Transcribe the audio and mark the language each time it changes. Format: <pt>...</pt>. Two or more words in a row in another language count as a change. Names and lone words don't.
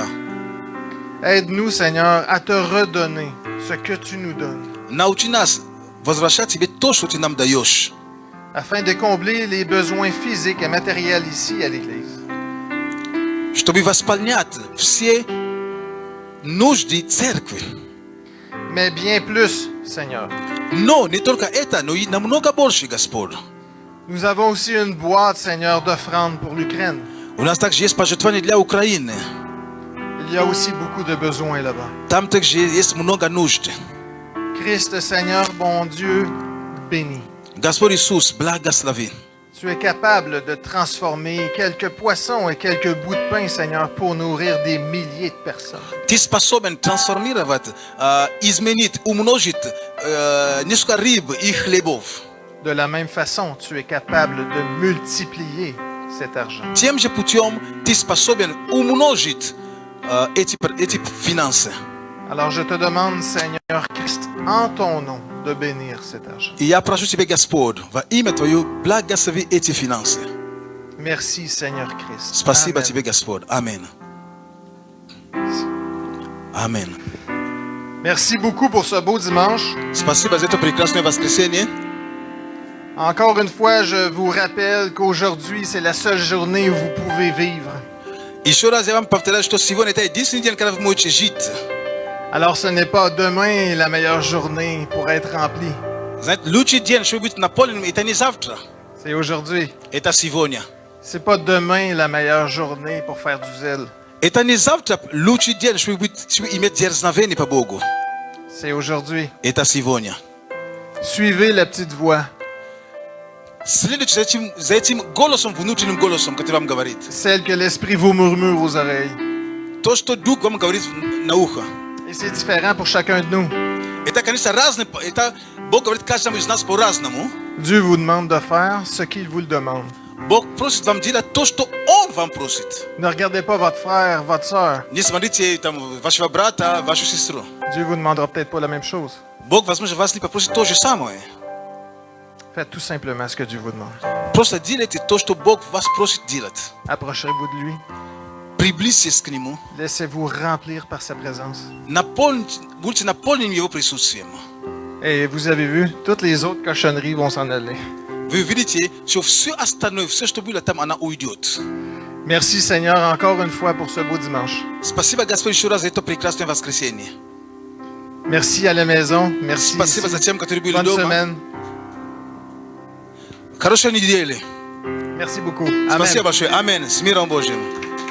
<fr>Aide-nous, Seigneur, à te redonner ce que tu nous donnes,</fr> <ru>Научи нас возвращать Тебе то, что Ты нам даешь,</ru> <fr>afin de combler les besoins physiques et matériels ici à l'Église.</fr> <ru>чтобы восполнять все нужды церкви.</ru> <fr>Mais bien plus, Seigneur.</fr> <ru>Но не только это, но и намного больше, Господь.</ru> <fr>Nous avons aussi une boîte, Seigneur, d'offrandes pour l'Ukraine.</fr> <ru>У нас также есть пожертвования для Украины.</ru> <fr>Il y a aussi beaucoup de besoins là-bas.</fr> <ru>Там также есть много нужд.</ru> <fr>Christ, Seigneur, bon Dieu, béni.</fr> <ru>Господь Иисус, благослови.</ru> <fr>Tu es capable de transformer quelques poissons et quelques bouts de pain, Seigneur, pour nourrir des milliers de personnes.</fr> <ru>Ты способен трансформировать, изменить, умножить несколько рыб и хлебов.</ru> <fr>De la même façon, tu es capable de multiplier cet argent.</fr> <ru>Тем же путем ты способен умножить эти финансы.</ru> <fr>Alors je te demande, Seigneur Christ, en ton nom, de bénir cet argent.</fr> <ru>И я прошу Тебя, Господь, во имя Твое, благослови эти финансы.</ru> <fr>Merci, Seigneur Christ.</fr> <ru>Спасибо</ru> <fr>Amen.</fr> <ru>Тебе, Господь. Аминь. Аминь.</ru> <fr>Merci beaucoup pour ce beau dimanche.</fr> <ru>Спасибо за это прекрасное воскресенье.</ru> <fr>Encore une fois, je vous rappelle qu'aujourd'hui, c'est la seule journée où vous pouvez vivre.</fr> <ru>Еще раз я вам повторяю, что сегодня это единственный день, когда вы можете жить.</ru> <fr>Alors ce n'est pas demain la meilleure journée pour être rempli.</fr> <ru>Знаете, лучший день, чтобы быть наполненным, это не завтра,</ru> <fr>C'est aujourd'hui.</fr> <ru>это сегодня.</ru> <fr>C'est pas demain la meilleure journée pour faire du zèle.</fr> <ru>Это не завтра лучший день, чтобы иметь дерзновение по Богу.</ru> <fr>C'est aujourd'hui.</fr> <ru>Это сегодня.</ru> <fr>Suivez la petite voix,</fr> <ru>Следуйте за этим голосом, внутренним голосом, который вам говорит.</ru> <fr>celle que l'Esprit vous murmure aux oreilles.</fr> <ru>То, что Дух вам говорит на ухо.</ru> <fr>Et c'est différent pour chacun de nous.</fr> <ru>Это, конечно, разное. Это Бог говорит каждому из нас по-разному.</ru> <fr>Dieu vous demande de faire ce qu'il vous le demande.</fr> <ru>Бог просит вам делать то, что Он вам просит.</ru> <fr>Ne regardez pas votre frère, votre sœur.</fr> <ru>Не смотрите там вашего брата, вашу сестру.</ru> <fr>Dieu vous demandera peut-être pas la même chose.</fr> <ru>Бог, возможно, вас не попросит то же самое.</ru> <fr>Faites tout simplement ce que Dieu vous demande.</fr> <ru>Просто делайте то, что Бог вас просит делать.</ru> <fr>Approchez-vous de lui.</fr> <ru>Приблизьтесь к Нему.</ru> <fr>Laissez-vous remplir par sa présence.</fr> <ru>Будьте наполнены Его присутствием.</ru> <fr>Et vous avez vu, toutes les autres cochonneries vont s'en aller.</fr> <ru>Вы видите, что все остальное, все, что было там, она уйдет.</ru> <fr>Merci Seigneur encore une fois pour ce beau dimanche.</fr> <ru>Спасибо, Господь, еще раз за это прекрасное воскресенье.</ru> <fr>Merci à la maison. Merci.</fr> <ru>Спасибо</ru> <fr>Ici.</fr> <ru>за тем, которые были</ru> <fr>Bonne</fr> <ru>дома.</ru> <fr>semaine.</fr> <ru>Хорошей недели.</ru> <fr>Merci beaucoup. Amen.</fr> <ru>Спасибо большое. Аминь. С миром Божьим.</ru>